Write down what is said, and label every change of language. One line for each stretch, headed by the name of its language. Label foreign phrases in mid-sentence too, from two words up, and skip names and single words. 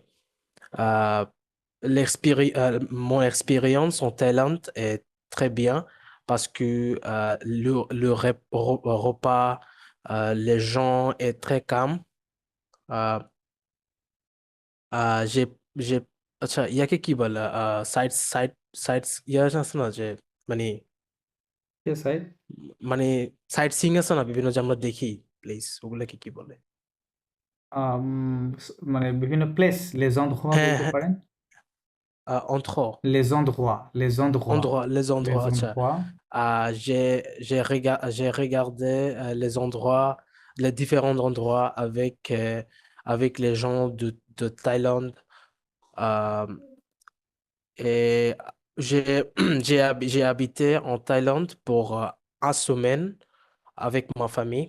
French: Euh, Mon expérience en Thaïlande est très bien parce que repas, les gens est très calmes. Euh, j'ai, j'ai,
Bangla: আচ্ছা ইয়াকে কি বলে সাইটস ইয়া আছে না যে মানে Yes, সাইদ। মানে
English: sight seeing
Bangla: আছে না বিভিন্ন যে আমরা দেখি প্লেস ওগুলাকে কি বলে? মানে বিভিন্ন প্লেস,
French: les endroits
Bangla: হ্যাঁ, বলতে হ্যাঁ, পারেন।
French: entre Les endroits, les les endroits, আচ্ছা। endroits. J'ai regardé les endroits, les différents endroits avec les gens de Thaïlande. Euh, et j'ai habité en Thaïlande pour une semaine avec ma famille.